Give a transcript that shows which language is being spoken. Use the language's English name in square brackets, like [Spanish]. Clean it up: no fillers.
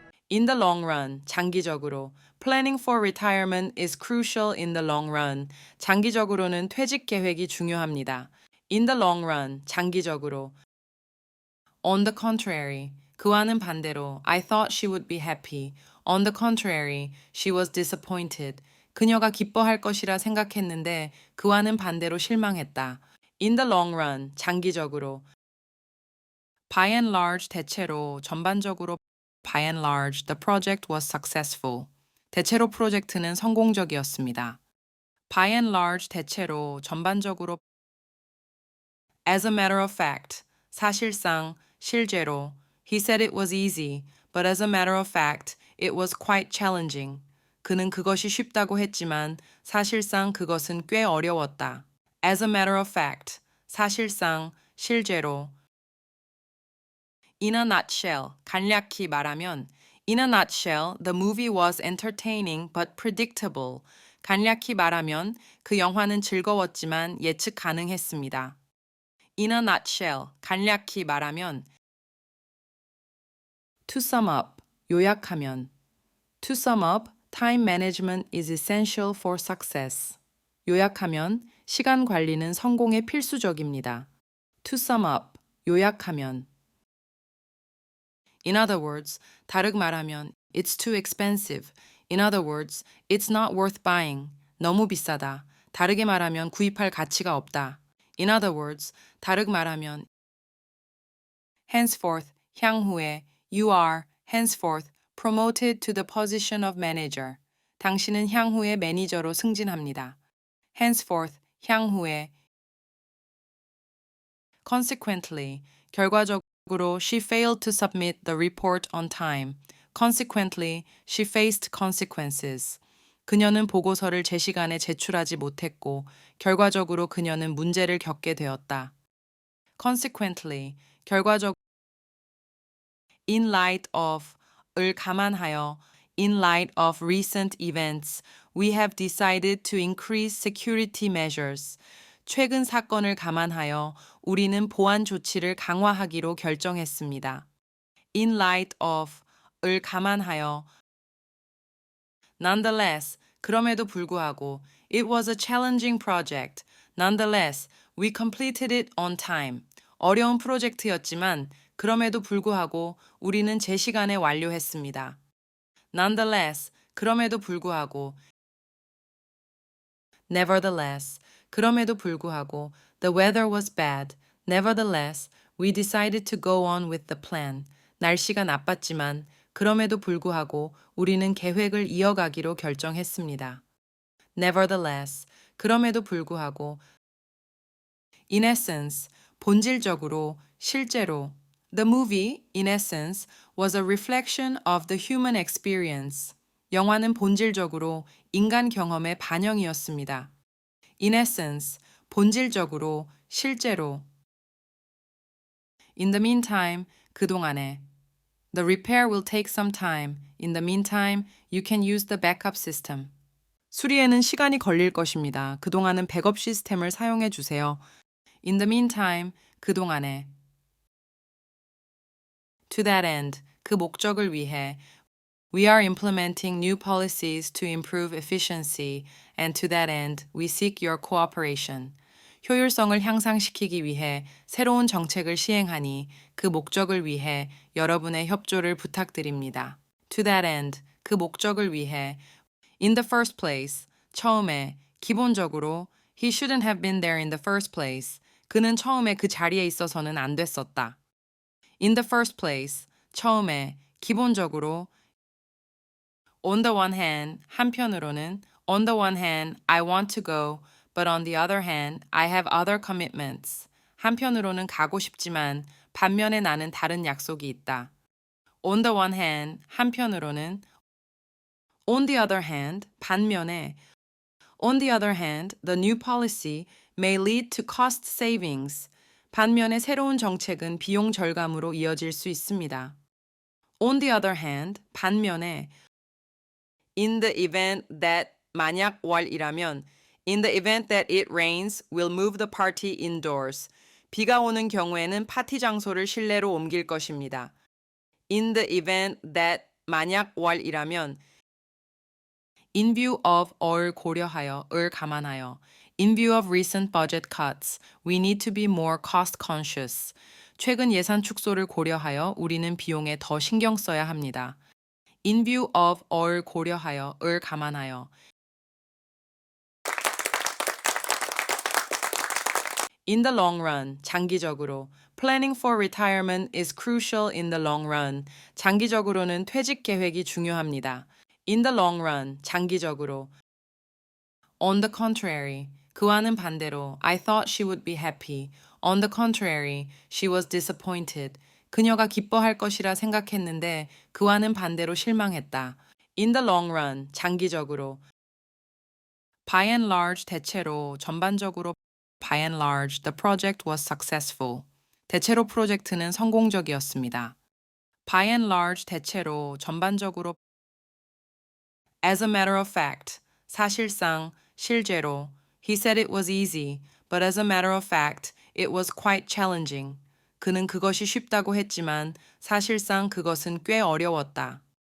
[English] In the long run, [Korean] 장기적으로. [English] Planning for retirement is crucial in the long run. [Korean] 장기적으로는 퇴직 계획이 중요합니다. [English] In the long run, [Korean] 장기적으로. [English] On the contrary, [Korean] 그와는 반대로. [English] I thought she would be happy. On the contrary, she was disappointed. [Korean] 그녀가 기뻐할 것이라 생각했는데 그와는 반대로 실망했다. [English] In the long run, [Korean] 장기적으로. [English] By and large, [Korean] 대체로, 전반적으로 [English] by and large, the project was successful. [Korean] 대체로 프로젝트는 성공적이었습니다. [English] By and large, [Korean] 대체로, 전반적으로 [English] as a matter of fact, [Korean] 사실상, 실제로 [English] He said it was easy, but as a matter of fact, it was quite challenging. [Korean] 그는 그것이 쉽다고 했지만 사실상 그것은 꽤 어려웠다. [English] As a matter of fact, [Korean] 사실상, 실제로 [English] In a nutshell, [Korean] 간략히 말하면 [English] In a nutshell, the movie was entertaining but predictable. [Korean] 간략히 말하면 그 영화는 즐거웠지만 예측 가능했습니다. [English] In a nutshell, [Korean] 간략히 말하면 [English] To sum up, [Korean] 요약하면 [English] To sum up, time management is essential for success. [Korean] 요약하면 시간 관리는 성공에 필수적입니다. [English] To sum up, [Korean] 요약하면 [English] In other words, [Korean] 다르게 말하면 [English] it's too expensive. In other words, it's not worth buying. [Korean] 너무 비싸다. 다르게 말하면 구입할 가치가 없다. [English] In other words, [Korean] 다르게 말하면 [English] henceforth, [Korean] 향후에 [English] you are henceforth promoted to the position of manager. [Korean] 당신은 향후에 매니저로 승진합니다. [English] henceforth, [Korean] 향후에 [English] consequently, [Korean] 결과적으로 [English] she failed to submit the report on time. Consequently, she faced consequences. [Korean] 그녀는 보고서를 제 시간에 제출하지 못했고 결과적으로 그녀는 문제를 겪게 되었다. [English] Consequently, [Korean] 결과적으로 [English] in light of [Korean] 을 감안하여 [English] in light of recent events, we have decided to increase security measures. [Korean] 최근 사건을 감안하여 우리는 보안 조치를 강화하기로 결정했습니다. [English] In light of [Korean] 을 감안하여 [English] Nonetheless, [Korean] 그럼에도 불구하고 [English] it was a challenging project. Nonetheless, we completed it on time. [Korean] 어려운 프로젝트였지만 그럼에도 불구하고 우리는 제 시간에 완료했습니다. [English] Nonetheless, [Korean] 그럼에도 불구하고 [English] Nevertheless, [Korean] 그럼에도 불구하고 [English] the weather was bad. Nevertheless, we decided to go on with the plan. [Korean] 날씨가 나빴지만 그럼에도 불구하고 우리는 계획을 이어가기로 결정했습니다. [English] Nevertheless, [Korean] 그럼에도 불구하고 [English] in essence, [Korean] 본질적으로, 실제로 [English] The movie, in essence, was a reflection of the human experience. [Korean] 영화는 본질적으로 인간 경험의 반영이었습니다. [English] In essence, [Korean] 본질적으로, 실제로. [English] In the meantime, [Korean] 그동안에. [English] The repair will take some time. In the meantime, you can use the backup system. [Korean] 수리에는 시간이 걸릴 것입니다. 그동안은 백업 시스템을 사용해 주세요. [English] In the meantime, [Korean] 그동안에. [English] To that end, [Korean] 그 목적을 위해 [English] We are implementing new policies to improve efficiency, and to that end, we seek your cooperation. [Korean] 효율성을 향상시키기 위해 새로운 정책을 시행하니 그 목적을 위해 여러분의 협조를 부탁드립니다. [English] To that end, [Korean] 그 목적을 위해 [English] In the first place, [Korean] 처음에, 기본적으로 [English] He shouldn't have been there in the first place. [Korean] 그는 처음에 그 자리에 있어서는 안 됐었다. [English] In the first place, [Korean] 처음에, 기본적으로 [English] On the one hand, [Korean] 한편으로는 [English] On the one hand, I want to go, but on the other hand, I have other commitments. [Korean] 한편으로는 가고 싶지만 반면에 나는 다른 약속이 있다. [English] On the one hand, [Korean] 한편으로는 [English] On the other hand, [Korean] 반면에 [English] On the other hand, the new policy may lead to cost savings. [Korean] 반면에 새로운 정책은 비용 절감으로 이어질 수 있습니다. [English] On the other hand, [Korean] 반면에 [English] In the event that [Korean] 만약 월이라면 [English] In the event that it rains, we'll move the party indoors. [Korean] 비가 오는 경우에는 파티 장소를 실내로 옮길 것입니다. [English] In the event that [Korean] 만약 월이라면 [English] in view of [Korean] 을 고려하여 을 감안하여 [English] in view of recent budget cuts, we need to be more cost conscious. [Korean] 최근 예산 축소를 고려하여 우리는 비용에 더 신경 써야 합니다. [English] In view of [Korean] 을 고려하여 을 감안하여 [English] In the long run, [Korean] 장기적으로. [English] Planning for retirement is crucial in the long run. [Korean] 장기적으로는 퇴직 계획이 중요합니다. [English] In the long run, [Korean] 장기적으로. [English] On the contrary, [Korean] 그와는 반대로 [English] I thought she would be happy. On the contrary, she was disappointed. [Korean] 그녀가 기뻐할 것이라 생각했는데 그와는 반대로 실망했다. [English] In the long run, [Korean] 장기적으로. [English] By and large, [Korean] 대체로, 전반적으로 [English] by and large, the project was successful. [Korean] 대체로 프로젝트는 성공적이었습니다. [English] By and large, [Korean] 대체로, 전반적으로 [English] as a matter of fact, [Korean] 사실상, 실제로 [English] He said it was easy, but as a matter of fact, it was quite challenging. [Korean] 그는 그것이 쉽다고 했지만 사실상 그것은 꽤 어려웠다.